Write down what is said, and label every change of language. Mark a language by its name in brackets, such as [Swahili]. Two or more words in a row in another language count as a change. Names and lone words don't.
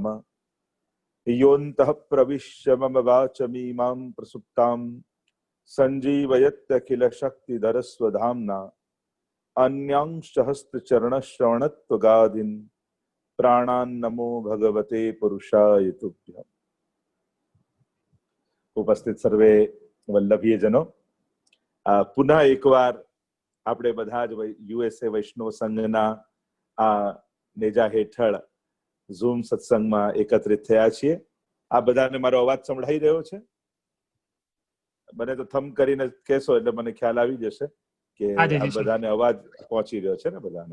[Sanskrit] योऽन्तः प्रविश्य मम वाचमीमां प्रसुप्तां संजीवयत्यखिल शक्तिधरस्वधाम्ना अन्यांश्च हस्तचरणश्रवणत्वगादीन् प्राणान् नमो भगवते पुरुषाय तुभ्यम्। उपस्थित सर्वे वल्लभीयजनो, पुनः [Gujarati] एकवार આપણે બધા જ યુએસએ વૈષ્ણવ સંઘના આ નેજા હેઠળ ઝૂમ સત્સંગમાં એકત્રિત થયા છીએ. આ બધાને મારો અવાજ સંભળાઈ રહ્યો છે? મને તો થમ કરીને કહેશો એટલે મને ખ્યાલ આવી જશે કે આ બધાને અવાજ પહોંચી રહ્યો છે ને બધાને.